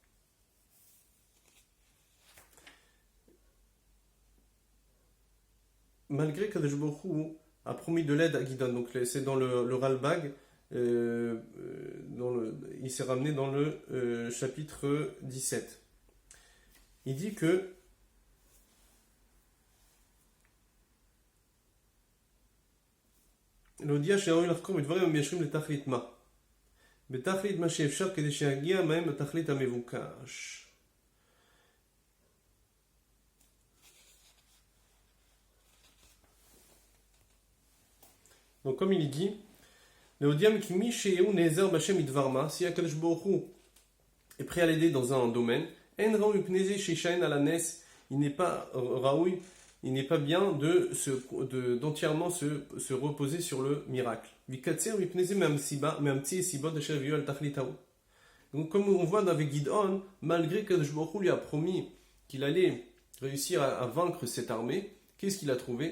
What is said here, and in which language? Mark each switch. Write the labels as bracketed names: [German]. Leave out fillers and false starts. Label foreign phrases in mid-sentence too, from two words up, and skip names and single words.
[French] Malgré que [Hebrew] קדוש ברוך הוא [French] a promis de l'aide à Gid'on, donc c'est dans le Ralbag, il s'est ramené dans le chapitre 17. Il dit que [Hebrew] להודיע שראוי לחקור בדברים המיישרים לתכלית מה. בתכלית מה שאפשר כדי שיגיע מהם לתכלית המבוקש. [French] Donc comme il dit, [Hebrew] להודיע כי מי שהוא נעזר בשם ידבר מה, si הקדוש ברוך הוא [French] est prêt à l'aider dans un domaine, [Hebrew] אין ראוי מפני זה שישען על הנס, [French] il n'est pas ראוי, il n'est pas bien d'entièrement se reposer sur le miracle. Donc comme on voit avec Gid'on, malgré que [Hebrew] קדוש ברוך הוא [French] lui a promis qu'il allait réussir à vaincre cette armée, qu'est-ce qu'il a trouvé?